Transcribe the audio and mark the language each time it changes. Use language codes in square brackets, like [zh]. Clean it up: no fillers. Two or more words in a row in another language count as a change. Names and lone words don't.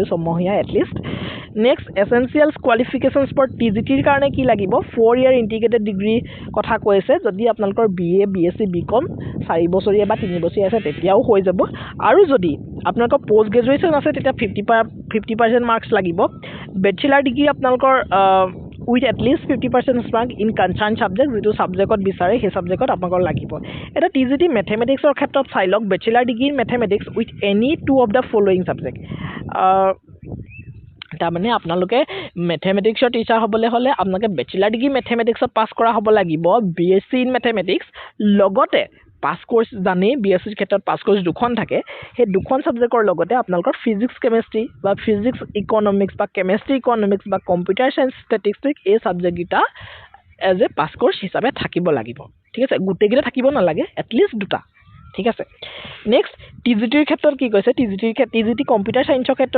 [as] ছমহীয়া [en] at least next essentials qualifications for [as] TGTৰ কাৰণে কি লাগিব [en] 4 year integrated degree [as] কথা কৈছে যদি আপোনালোকৰ BA BSc BCom 4 বছৰীয়া বা 3 বছৰীয়া আছে তেতিয়াও হৈ যাব আৰু যদি আপোনালোকৰ [en] post graduation [as] আছে তেতিয়া 50% মাৰ্কছ লাগিব [en] bachelor degree [as] আপোনালোকৰ [en] with at least 50% mark in concerned subject [as] যিটো সাবজেক্টত বিচাৰে সেই সাবজেক্টত আপোনালোকৰ লাগিব এটা TGT ম্যাথমেটিক্সৰ ক্ষেত্ৰত চাই লওক [en] bachelor degree in mathematics with any two of the following subject [as] তাৰমানে আপোনালোকে ম্যাথমেটিক্সৰ টিচাৰ হ'বলৈ হ'লে আপোনালোকে [en] bachelor degree [as] ম্যাথমেটিক্সত পাছ কৰা হ'ব লাগিব [en] BSc in mathematics [as] লগতে [en] pass course [as] জানি BSc ক্ষেত্ৰত [en] pass course [as] দুখন থাকে সেই দুখন সাবজেক্টৰ লগতে আপোনালোকৰ [en] physics chemistry [as] বা [en] physics economics [as] বা [en] chemistry economics [as] বা [en] computer science statistics [as] এই সাবজেক্ট গিটা [en] as a pass course [as] হিচাপে থাকিব লাগিব ঠিক আছে গুটেগিটা থাকিব নালাগে এটলিষ্ট দুটা ঠিক আছে নেক্সট TGTৰ ক্ষেত্ৰত কি কৈছে [en] TGT computer science [as] ক্ষেত্ৰত